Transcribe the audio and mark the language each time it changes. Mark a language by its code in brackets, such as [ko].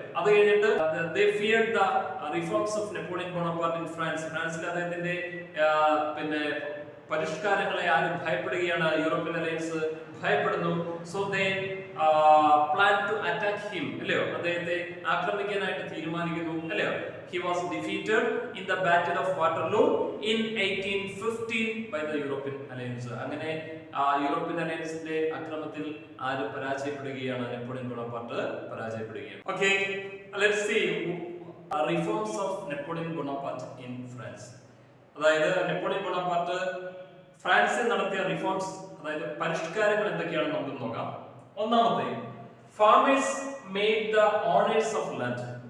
[ml] അത് കഴിഞ്ഞിട്ട് [en] they feared the reforms of Napoleon Bonaparte in France. [ml] ഫ്രാൻസിൽ അദ്ദേഹത്തിന്റെ പിന്നെ പരിഷ്കാരങ്ങളെ ആരും ഭയപ്പെടുകയാണ്? യൂറോപ്യൻ അലയൻസ് ഭയപ്പെടുന്നു. [en] so they plan to attack him, [ml] അല്ലയോ? അദ്ദേഹത്തെ ആക്രമിക്കാനായിട്ട് തീരുമാനിക്കുന്നു, അല്ലയോ? [en] He was defeated in the battle of Waterloo in 1815 by the European alliance. [ml] അങ്ങനെ യൂറോപ്യൻ അലയൻസിന്റെ അക്രമത്തിൽ ആര് പരാജയപ്പെടുകയാണ്? Napoleon Bonaparte പരാജയപ്പെടുകയാണ്. [en] Okay, let's see reforms of Napoleon Bonaparte in France. [ml] അതായത് Napoleon Bonaparte ഫ്രാൻസിൽ നടത്തിയ റിഫോംസ്, അതായത് പരിഷ്കാരങ്ങൾ എന്തൊക്കെയാണെന്ന് നമുക്ക് നോക്കാം. ഒന്നാമത്തെ, [en] farmers made the owners of land.